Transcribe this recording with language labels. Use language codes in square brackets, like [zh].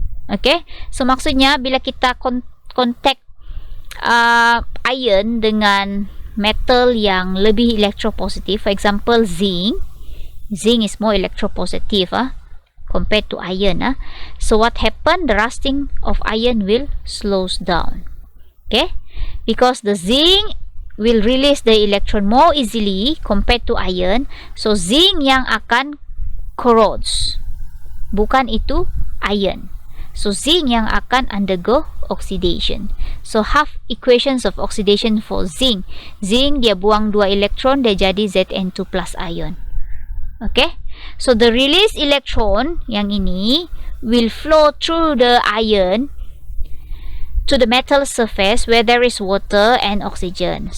[en] Okay? So, [ms] maksudnya bila kita contact iron dengan metal yang lebih electropositive, [en] for example zinc is more electropositive compared to iron. So what happen? The rusting of iron will slows down. Okay, because the zinc will release the electron more easily compared to iron. [ms] So zinc yang akan corrodes, bukan itu iron. [en] So zinc [ms] yang akan [en] undergo oxidation. So half equations of oxidation for zinc. [ms] Zinc dia buang 2 elektron, dia jadi Zn2 plus ion. [en] Okay, so the released electron [ms] yang ini [en] will flow through the iron to the metal surface where there is water and oxygen.